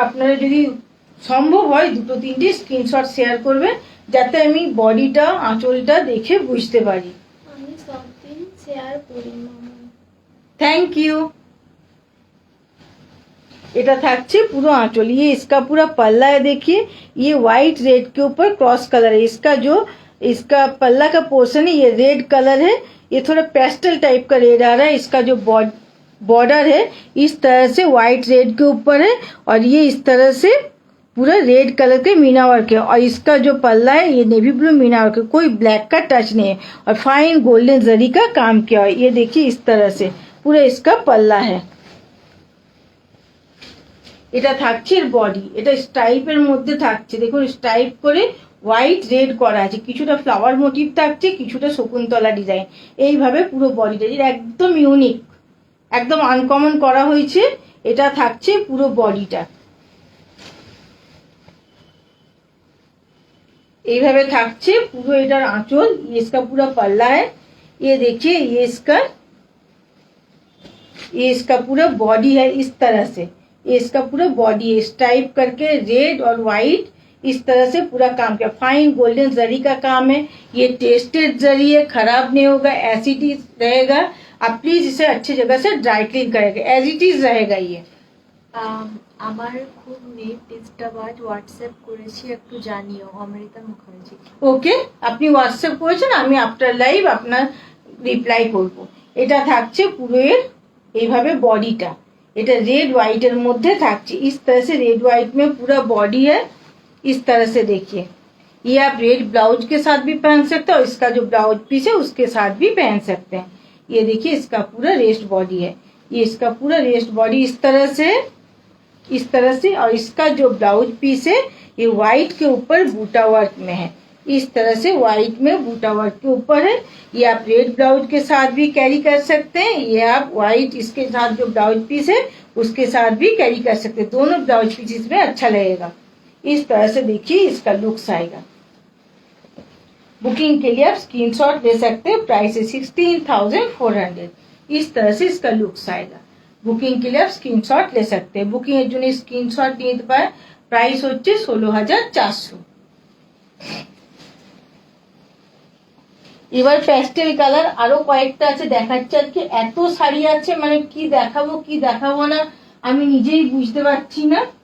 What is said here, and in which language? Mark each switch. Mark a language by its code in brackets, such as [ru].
[bn] আপনারা যদি সম্ভব হয় দুটো তিনটে স্ক্রিনশট শেয়ার করবেন, যাতে আমি বডিটা আঁচলটা দেখে বুঝতে পারি। আমি সব দিন শেয়ার করি মামা। [en] Thank you. [bn] এটা থাকছে পুরো आंचल। [hi] ये इसका पूरा पल्ला है। देखिए ये व्हाइट रेड के ऊपर क्रॉस कलर है। इसका जो इसका पल्ला का पोर्शन है ये रेड कलर है। ये थोड़ा पेस्टल टाइप का रेड आ रहा है। इसका जो बॉर्डर है इस तरह से व्हाइट रेड के ऊपर है और ये इस तरह से पूरा रेड कलर के मीना वर्क है और इसका जो पल्ला है ये नेवी ब्लू मीना वर्क है, कोई ब्लैक का टच नहीं है और फाइन गोल्डन जरी का काम किया है। ये देखिए इस तरह से पूरा इसका पल्ला है। [bn] এটা থাকছে এর বডি, এটা স্ট্রাইপের মধ্যে থাকছে, দেখুন স্ট্রাইপ করে হোয়াইট রেড করা আছে, কিছুটা ফ্লাওয়ার মোটিভ থাকছে, কিছুটা শকুন্তলা ডিজাইন, এইভাবে পুরো বডিটা একদম ইউনিক, একদম আনকমন করা হয়েছে। এটা থাকছে পুরো বডিটা, এইভাবে থাকছে পুরো এটার আঁচল। [hi] ये इसका पूरा पल्ला है, ये देखिए ये इसका पूरा बॉडी है इस तरह से, ये इसका पूरा बॉडी है स्ट्राइप करके रेड और व्हाइट इस तरह से पूरा काम किया। फाइन गोल्डन जरी का काम है, ये टेस्टेड जरी है, खराब नहीं होगा, एज इट इज रहेगा। आप प्लीज इसे अच्छी जगह से ड्राई क्लीन करेंगे, एज इट इज रहेगा ये। [bn] আমার খুব নেট ডিস্টার্ব, আজ হোয়াটসঅ্যাপ করেছি, একটু জানিও। অমৃতা মুখার্জি। ওকে, আপনি হোয়াটসঅ্যাপ করেছেন, আমি আফটার লাইভ আপনার রিপ্লাই করব। এটা থাকছে পুরো এর এইভাবে বডিটা, এটা रेड व्हाइट এর মধ্যে থাকছে [hi] इस तरह से, रेड व्हाइट में पूरा बॉडी है इस तरह से। देखिए ये आप रेड ब्लाउज के साथ भी पहन सकते हैं और इसका जो ब्लाउज पीस है उसके साथ भी पहन सकते हैं। ये देखिए इसका पूरा रेस्ट बॉडी है, ये इसका पूरा रेस्ट बॉडी इस तरह से, इस तरह से। और इसका जो ब्लाउज पीस है ये व्हाइट के ऊपर बूटा वर्क में है, इस तरह से व्हाइट में बूटा वर्क के ऊपर है। ये आप रेड ब्लाउज के साथ भी कैरी कर सकते हैं, ये आप व्हाइट इसके साथ जो ब्लाउज पीस है उसके साथ भी कैरी कर सकते हैं, दोनों ब्लाउज पीस इसमें अच्छा लगेगा। इस तरह से देखिए इसका लुक्स आएगा। बुकिंग के लिए आप स्क्रीनशॉट ले सकते हैं, प्राइस है 16,400। इस तरह से इसका लुक्स आएगा। বুকিং के लिए आप স্ক্রিনশট ले सकते हैं। [bn] বুকিং এর জন্য স্ক্রিনশট নিতে পারে, প্রাইস হচ্ছে 16,400। এবার প্যাস্টেল কালার আরো কয়েকটা আছে দেখাচ্ছি। আজকে এত শাড়ি আছে, মানে কি দেখাবো কি দেখাবো না আমি নিজেই বুঝতে পারছি না।